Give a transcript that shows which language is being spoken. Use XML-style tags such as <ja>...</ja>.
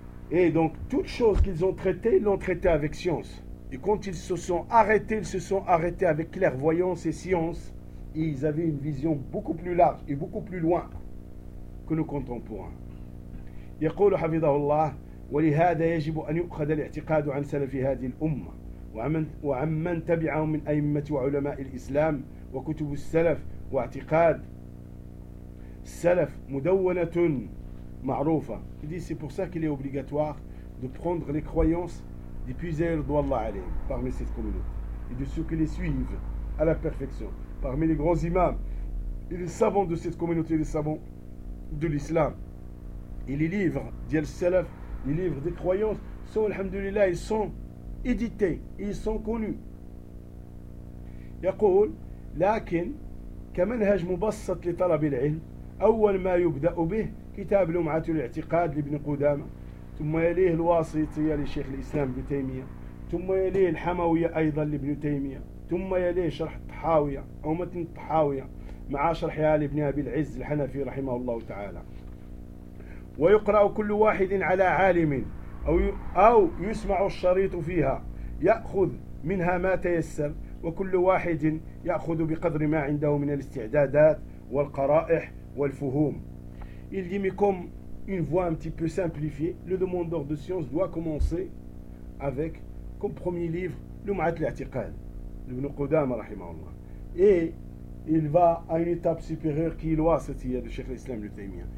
<fr>Et donc, toutes choses qu'ils ont traitées, ils l'ont traitée avec science. Et quand ils se sont arrêtés avec clairvoyance et science. Et ils avaient une vision beaucoup plus large et beaucoup plus loin que nos contemporains.</fr> <ar>يقول حفظه الله ولهذا يجب أن يؤخذ الاعتقاد عن سلف هذه الأمة وعمن تبعهم من أئمة وعلماء الإسلام وكتب السلف واعتقاد السلف مدونة معروفة.</ar> <fr>Il dit, c'est pour ça qu'il est obligatoire de prendre les croyances des puiseurs de Allah عليه parmi cette communauté et de ceux qui les suivent à la perfection parmi les grands imams et les savants de cette communauté, les savants de l'islam. Et les livres d'Yal Salaf, les livres des croyances, sont, alhamdulillah, ils sont édités, ils sont connus.</fr> <ar>يقول لكن كمنهج مبسط لطلب العلم أول ما يبدأ به كتاب لمعة الاعتقاد لابن قدامة ثم يليه الواسطية لشيخ الإسلام ابن تيمية ثم يليه الحموية أيضا لابن تيمية ثم يليه شرح الطحاوية أو متن الطحاوية مع شرح آل ابن أبي العز الحنفي رحمه الله تعالى ويقرأ كل واحد على عالم أو يسمع الشريط فيها يأخذ منها ما تيسر وكل واحد يأخذ بقدر ما عنده من الاستعدادات والقرائح والفهوم.</ar> <fr>Il dit, mais comme une voix un petit peu simplifiée, le demandeur de science doit commencer avec, comme premier livre, Lum'at al-i'tiqad, Ibn Qudama rahimahullah. Et il va à une étape supérieure qui est l'Ouassatiyya de Cheikh l'Islam le Taïmien.</fr>